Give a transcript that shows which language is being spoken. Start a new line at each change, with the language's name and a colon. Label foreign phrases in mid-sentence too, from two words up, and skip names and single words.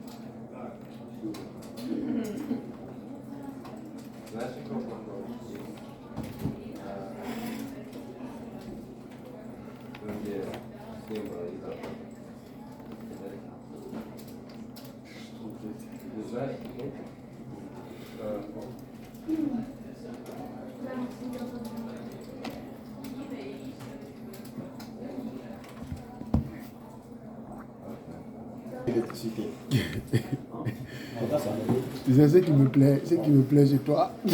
Russian: Знаешь, какой вопрос? Где символы и так. Не знаешь?
French: L'électricité. C'est ce qui me plaît chez toi.